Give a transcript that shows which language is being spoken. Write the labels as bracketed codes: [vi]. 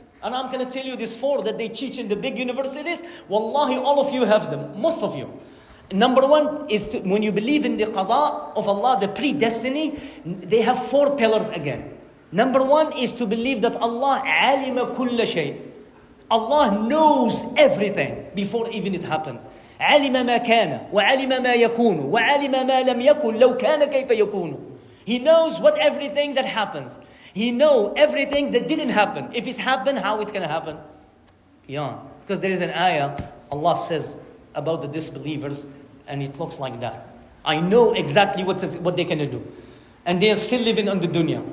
[en] And I'm going to tell you these 4 that they teach in the big universities. Wallahi, all of you have them. Most of you. Number 1 is when you believe in the qada of Allah, the predestiny, they have 4 pillars again. Number 1 is to believe that Allah [ar] alima kulla shay. [en] Allah knows everything before even it happened. [ar] علم ما كان وعلم ما يكون وعلم ما لم يكن لو كان كيف يكون. [en] He knows what everything that happens. He knows everything that didn't happen. If it happened, how it's going to happen? Yeah. Because there is an ayah, Allah says about the disbelievers, and it looks like that. I know exactly what they're going to do. And they are still living on the dunya.